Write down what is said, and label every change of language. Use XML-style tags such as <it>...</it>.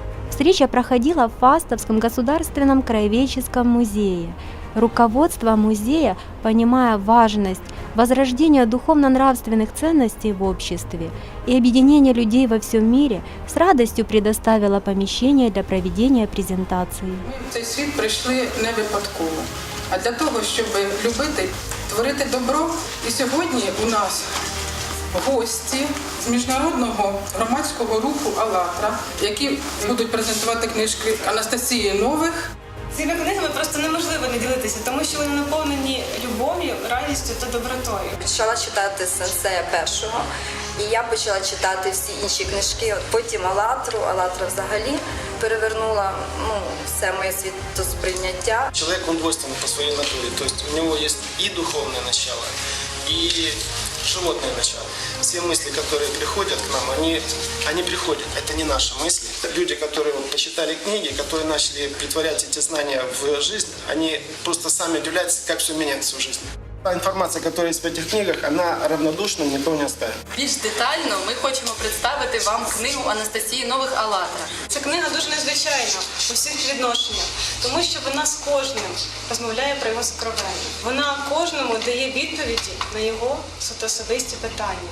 <ru>Встреча проходила в Фастовском государственном краеведческом музее. Руководство музея, понимая важность возрождения духовно-нравственных ценностей в обществе и объединения людей во всем мире, с радостью предоставило помещение для проведения презентації.</ru> <uk>Ми в цей світ прийшли не випадково, а для того, щоб любити, творити добро. І сьогодні у нас гості з міжнародного громадського руху «АЛЛАТРА», які будуть презентувати книжки Анастасії Нових. Цими книгами просто неможливо не ділитися, тому що вони наповнені любов'ю, радістю та добротою. Почала читати сенсея першого, і я почала читати всі інші книжки. Потім «АЛЛАТРА» взагалі перевернула все моє світосприйняття.</uk> <ru>Человек, он двойственный по своей натуре, то есть у него есть и духовное начало, и животное начало. Все мысли, которые приходят к нам, они приходят. Это не наши мысли. Люди, которые почитали книги, которые начали притворять эти знания в жизнь, они просто сами удивляются, как все меняется в жизни.</ru> <uk>Та інформація, яка є в цих книгах, вона равнодушно ніхто не оставить. Більш детально ми хочемо представити вам книгу Анастасії Нових «АЛЛАТРА». Ця книга дуже незвичайна у всіх відношеннях, тому що вона з кожним розмовляє про його сокровення. Вона кожному дає відповіді на його особисті питання.</uk>